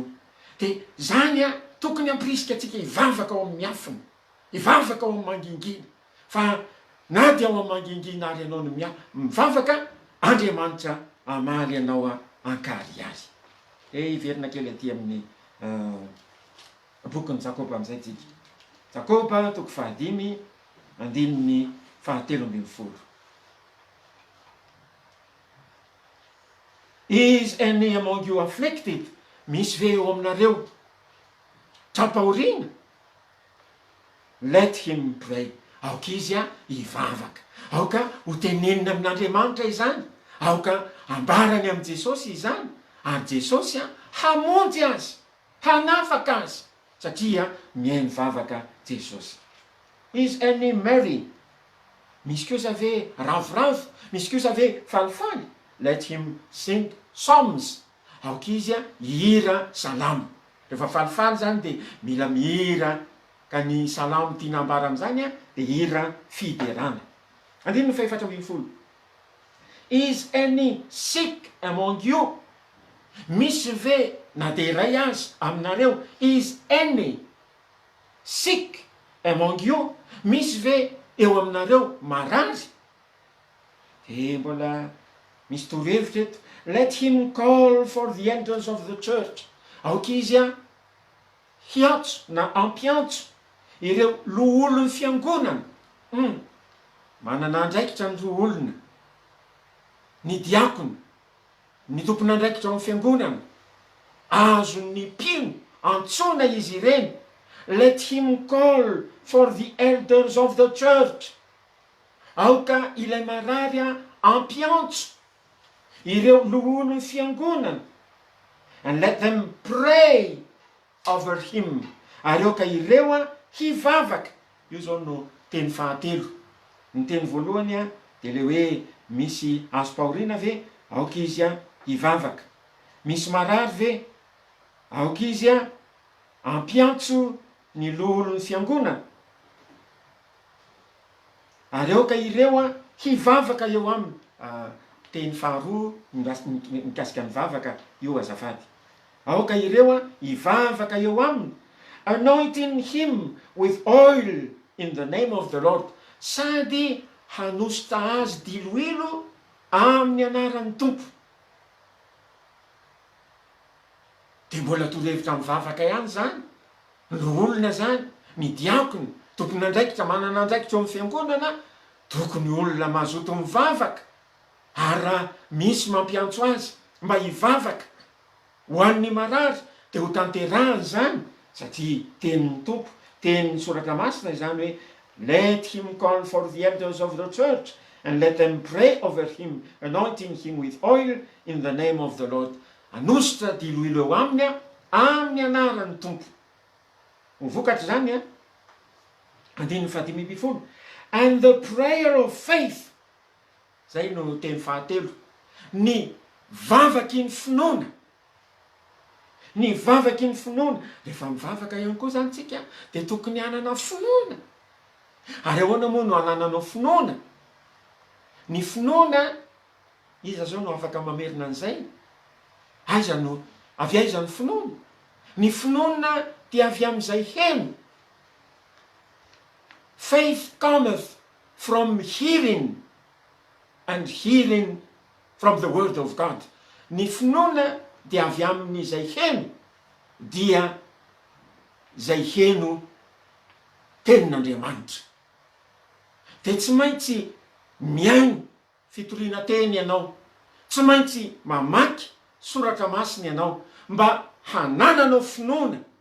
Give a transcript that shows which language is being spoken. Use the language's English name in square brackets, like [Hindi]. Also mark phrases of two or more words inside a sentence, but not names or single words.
[Malagasy] Dia zany tokony ampirisika atsika hivavaka ao amin'ny afina, hivavaka ao amin'ny mangingina, fa na dia ao amin'ny mangingina ary ianao no mivavaka, Andriamanitra amaly ianao ankariary. Hiverina kely aty amin'ny bokin'ny Jakoba amin'izay tsika. Jakoba 5:5-7. [English] Is any among you afflicted? [Malagasy] Misy ve eo aminareo trapahoriana? [English] Let him pray. [Malagasy] Aoka izy hivavaka, aoka ho tenenina amin'Andriamanitra izany, aoka ambarany amin'i Jesosy izany, ary Jesosy hamonjy azy, hanafaka azy, satria mihaino vavaka Jesosy. [English] Is any merry? [Malagasy] Misy kosa ve ravoravo? Misy kosa ve falifaly? [English] Let him sing psalms. [Malagasy] Aoka izy hihira salamo. Rehefa falifaly zany dia mila mihira, ka ny salamo tiana ambara amin'izany dia hira fiderana. 4. [English] Is any sick among you? [Malagasy] Misy ve na dia iray azy aminareo? [English] Is any sick among you? [Malagasy] Misy ve eo aminareo marary? Mbola misy torohevitra eto. [English] Let him call for the elders of the church. [Malagasy] Aoka izy hiantso na ampiantso ireo loholon'ny fiangonana. Manana andraikitra ny loholona, ny diakona, ny tompon'andraikitra amin'ny fiangonana, azon'ny mpino antsona izy ireny. [English] Let him call for the elders of the church. [Malagasy] Aoka ilay marary ampiantso ireo loholon'ny fiangonana, [English] and let them pray over him. [Malagasy] Ary aoka ireo hivavaka. Io zao no teny fahatelo. Ny teny voalohany dia le hoe misy azo pahoriana ve? Aoka izy hivavaka. Misy marary ve? Aoka izy ampiantso ny loholon'ny fiangonana. Ary aoka ireo hivavaka eo aminy. Teny faharoa mikasika ny vavaka io azafady. Aoka ireo hivavaka eo aminy, [English] anointing him with oil in the name of the Lord. [Malagasy] Sady hanositra azy diloilo amin'ny anaran'ny tompo. Dia mbola torohevitra mivavaka ihany zany, ny olona zany, ny diakona, tompon'andraikitra, manana andraikitra eo amin'ny fiangonana, tokony olona mazoto mivavaka. Ary raha misy mampiantso azy mba hivavaka ho an'ny marary, dia ho tanterahany zany, satria tenin'ny tompo, tenin'ny soratra masina izany hoe [English] let him call for the elders of the church and let them pray over him, anointing him with oil in the name of the Lord. [Malagasy] Anositra diloilo eo aminy amin'ny anaran'ny tompo. vokatra zany a andininy fahadimybifolo. [English] And the prayer of faith, [Malagasy] zay no teny fahatelo, ny vavaky ny finoana, ny vavaky ny finoana. Rehefa mivavaka ihany koa zany tsika de tokony anana finoana. Ary ahoana moa no anananao finoana? Ny finoana, iza zao no afaka mamerina an'izay? Aiza no avy aiza ny finoana? Ny finoana dia avy amin'izay heno. [English] Faith cometh from hearing, and hearing from the word of God. [Malagasy] Ny finoana dia avy amin'izay heno, dia zay heno tenin'Andriamanitra. De tsy maintsy miaino fitoriana teny ianao, tsy maintsy mamaky soratra masina ianao mba hanananao finoana.